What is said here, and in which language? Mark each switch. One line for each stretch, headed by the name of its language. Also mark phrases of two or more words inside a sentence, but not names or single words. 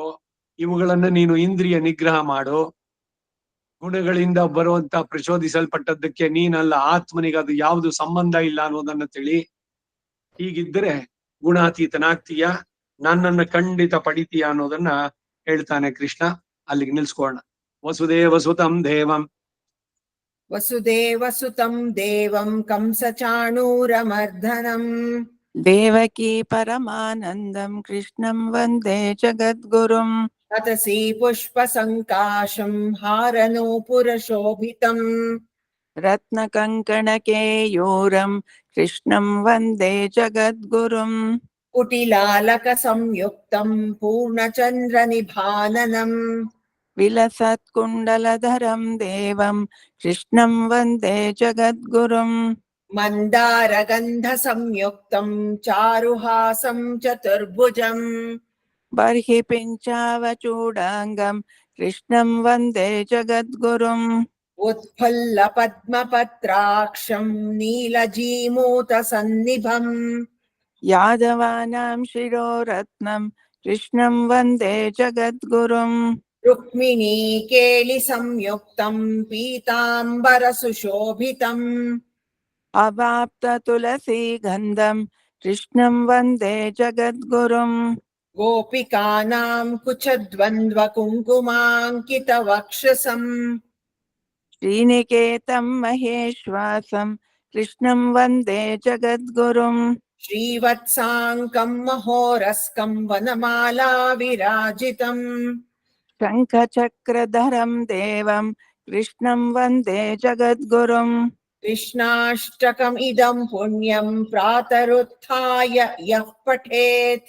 Kannada: ಇವುಗಳನ್ನ ನೀನು ಇಂದ್ರಿಯ ನಿಗ್ರಹ ಮಾಡು. ಗುಣಗಳಿಂದ ಬರುವಂತ ಪ್ರಚೋದಿಸಲ್ಪಟ್ಟದ್ದಕ್ಕೆ ನೀನಲ್ಲ, ಆತ್ಮನಿಗೆ ಅದು ಯಾವುದು ಸಂಬಂಧ ಇಲ್ಲ ಅನ್ನೋದನ್ನ ತಿಳಿ. ಹೀಗಿದ್ರೆ ಗುಣಾತೀತನಾಗ್ತೀಯ, ನನ್ನನ್ನ ಖಂಡಿತ ಪಡಿತೀಯ ಅನ್ನೋದನ್ನ ಹೇಳ್ತಾನೆ ಕೃಷ್ಣ. ಅಲ್ಲಿಗೆ ನಿಲ್ಸ್ಕೊಳ್ಳೋಣ.
Sanskrit: ವಸುದೇವ ಸುತಂ ದೇವಂ ವಸುದೇವ ಸುತಂ ದೇವಂ ಕಂಸ ಚಾಣೂರಮರ್ದನಂ ದೇವಕೀ ಪರಮಾನಂದಂ ಕೃಷ್ಣಂ ವಂದೇ ಜಗದ್ಗುರುಂ ಅತಸಿ ಪುಷ್ಪ ಸಂಕಾಶಂ ಹಾರನೂಪುರಶೋಭಿತಂ ರತ್ನಕಂಕಣಕೇಯೂರಂ ಕೃಷ್ಣಂ ವಂದೇ ಜಗದ್ಗುರುಂ ಕುಟಿಲಾಲಕ ಸಂಯುಕ್ತಂ ಪೂರ್ಣಚಂದ್ರ ನಿಭಾನನಂ ವಿಲಸತ್ಕುಂಡಲಧರಂ ದೇವಂ ಕೃಷ್ಣಂ ವಂದೇ ಜಗದ್ಗುರುಂ ಮಂದಾರಗಂಧ ಸಂಯುಕ್ತಂ ಚಾರುಹಾಸಂ ಚತುರ್ಭುಜಂ ಬರ್ಹಿ ಪಿಂಚಾವಚೂಡಾಂಗಂ ಕೃಷ್ಣಂ ವಂದೇ ಜಗದ್ಗುರುಂ ಉತ್ಫುಲ್ಲ ಪದ್ಮಪತ್ರಾಕ್ಷಂ ನೀಲಜೀಮೂತ ಸನ್ನಿಭಂ ಯಾದವಾನಾಂ ಶಿರೋರತ್ನಂ ಕೃಷ್ಣಂ ವಂದೇ ಜಗದ್ಗುರುಂ ರುಕ್ಮಿಣೀ ಕೇಳಿ ಸಂಯುಕ್ತಂ ಪೀತಾಂಬರ ಸುಶೋಭಿತಂ ಅವಾಪ್ತ ತುಳಸಿ ಗಂಧಂ ಕೃಷ್ಣಂ ವಂದೇ ಜಗದ್ಗುರುಂ ಗೋಪಿಕಾನಾಂ ಕುಚದ್ವಂದ್ವ ಕುಂಕುಮಾಂಕಿತ ವಕ್ಷಸಂ ಶ್ರೀನಿಕೇತಂ ಮಹೇಶ್ವಾಸಂ ಕೃಷ್ಣಂ ವಂದೇ ಜಗದ್ಗುರುಂ ಶ್ರೀವತ್ಸಾಂಕಂ ಮಹೋರಸ್ಕಂ ವನಮಾಲಾ ವಿರಾಜಿತಂ शङ्खचक्रधरं देवं कृष्णं वन्दे जगद्गुरुम् कृष्णाष्टकमिदं पुण्यं प्रातरुत्थाय यः पठेत्